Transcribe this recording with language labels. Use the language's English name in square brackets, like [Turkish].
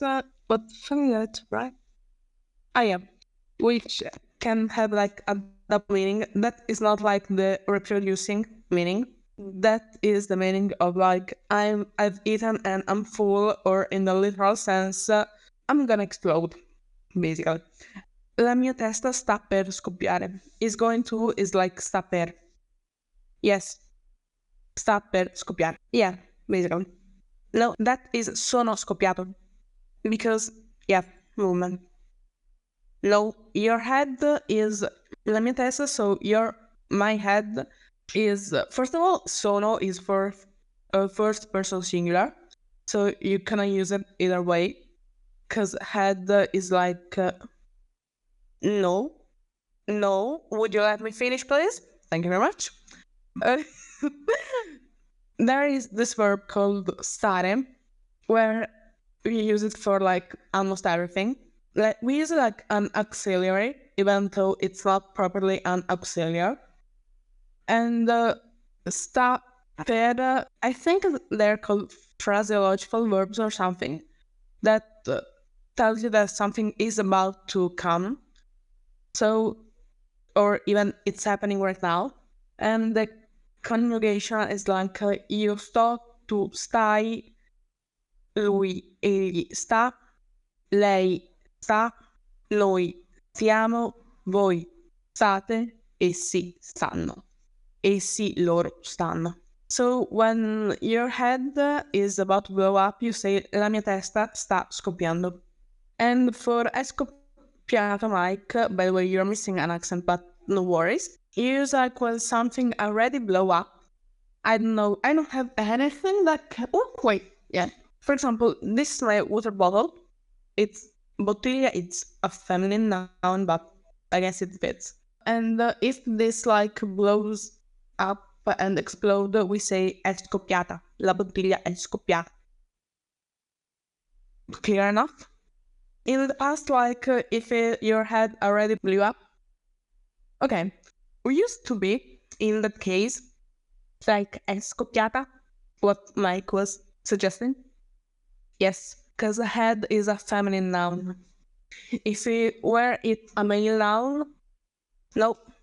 [English] But that, right? I am. Which can have like a double meaning. That is not like the reproducing meaning. That is the meaning of like I've eaten and I'm full, or in the literal sense, I'm gonna explode, basically. [Italian] La mia testa sta per scoppiare. [English] Is going to is like sta per. Yes. [Italian] Sta per scoppiare. [English] Yeah, basically. No, that is [Italian] sono scoppiato. [English] Because, yeah, movement. No, your head is la mia testa, so my head is, first of all, sono is for first person singular, so you cannot use it either way, because head is like, no, would you let me finish, please? Thank you very much. Uh, there is this verb called stare, where we use it for like almost everything. Like we use it like an auxiliary, even though it's not properly an auxiliary. And stare, I think they're called phraseological verbs or something that tells you that something is about to come. So, or even it's happening right now. And the conjugation is like [Italian] io sto, tu stai, lui, egli sta, lei sta, noi stiamo, voi state, essi stanno. Essi, loro stanno. [English] So when your head is about to blow up, you say [Italian] la mia testa sta scoppiando. [English] And for [Italian] è scoppiato, [English] Mike, by the way, you're missing an accent, but no worries. You use like when something already blow up. I don't know. I don't have anything that oh, wait. Yeah. For example, this is my water bottle. It's bottiglia. It's a feminine noun, but I guess it fits. And if this like blows up and explode, we say [Italian] è scoppiata. La bottiglia è scoppiata. [English] Clear enough? In the past, like if your head already blew up. Okay, we used to be in that case like [Italian] è scoppiata, [English] what Mike was suggesting. Yes, because the head is a feminine noun. If it were it a male noun, no.